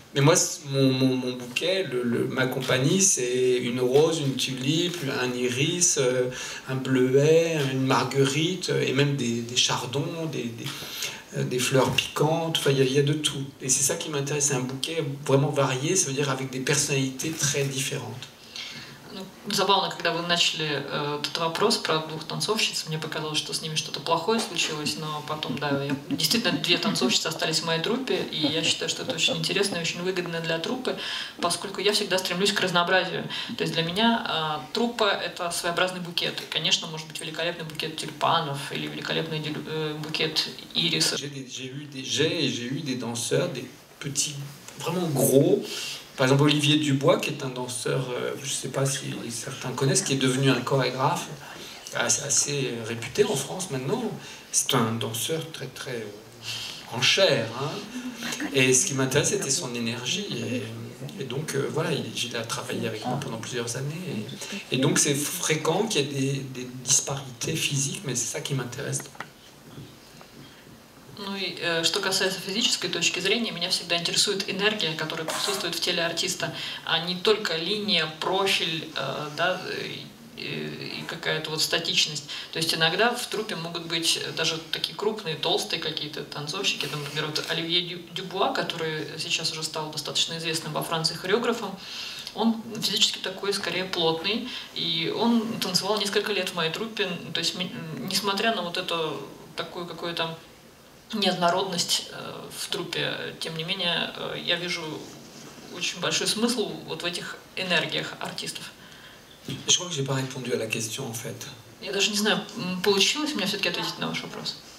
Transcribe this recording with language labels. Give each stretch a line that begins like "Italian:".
French: Mais moi, mon bouquet, ma compagnie, c'est une rose, une tulipe, un iris, un bleuet, une marguerite, et même des chardons, des fleurs piquantes. Enfin, il y a de tout. Et c'est ça qui m'intéresse, c'est un bouquet vraiment varié, ça veut dire avec des personnalités très différentes.
Russian: Забавно, когда вы начали этот вопрос про двух танцовщиц, мне показалось, что с ними что-то плохое случилось, но потом, да, действительно, две танцовщицы остались в моей труппе, и я считаю, что это очень интересно и очень выгодно для труппы, поскольку я всегда стремлюсь к разнообразию. То есть для меня труппа — это своеобразный букет. И, конечно, может быть великолепный букет тюльпанов или великолепный букет ириса.
French: J'ai eu des danseurs, des petits, vraiment gros. Par exemple, Olivier Dubois, qui est un danseur, je ne sais pas si certains connaissent, qui est devenu un chorégraphe assez réputé en France maintenant. C'est un danseur très, très en chair. Hein. Et ce qui m'intéresse, c'était son énergie. Et donc, voilà, il a travaillé avec moi pendant plusieurs années. Et donc, c'est fréquent qu'il y ait des disparités physiques, mais c'est ça qui m'intéresse.
Russian: Ну и что касается физической точки зрения, меня всегда интересует энергия, которая присутствует в теле артиста, а не только линия, профиль, да, и какая-то вот статичность. То есть иногда в труппе могут быть даже такие крупные, толстые какие-то танцовщики. Там, например, вот Оливье Дюбуа, который сейчас уже стал достаточно известным во Франции хореографом, он физически такой, скорее, плотный, и он танцевал несколько лет в моей труппе. То есть, несмотря на вот эту такую какую-то неоднородность в труппе, тем не менее, я вижу очень большой смысл вот в этих энергиях артистов.
French: Je crois que j'ai pas répondu à la question en fait.
Russian: Я даже не знаю, получилось у меня все-таки ответить на ваш вопрос.